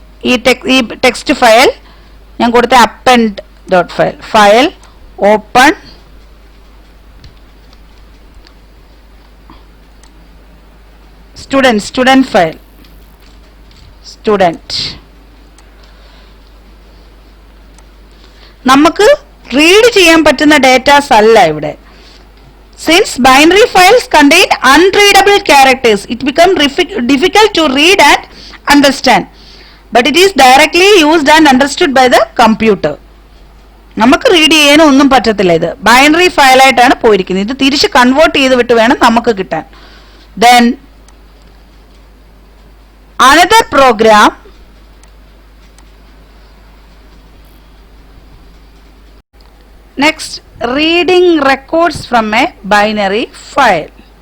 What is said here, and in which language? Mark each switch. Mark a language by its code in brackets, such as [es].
[en] ഈ text file [ml] ഞാൻ കൊടുത്ത [en] Append dot file open student file student. [ml] നമുക്ക് റീഡ് ചെയ്യാൻ പറ്റുന്ന ഡേറ്റാസ് അല്ല ഇവിടെ. [en] Since binary files contain unreadable characters, it becomes difficult to read and understand. But it is directly used and understood by the computer. [ml] നമുക്ക് read ചെയ്യാനോ ഒന്നും പറ്റത്തില്ല. ഇത് ബൈനറി ഫയലായിട്ടാണ് പോയിരിക്കുന്നത്. ഇത് തിരിച്ച് കൺവേർട്ട് ചെയ്ത് വിട്ട് വേണം നമുക്ക് കിട്ടാൻ. [en] Then another program next, reading records from a binary file.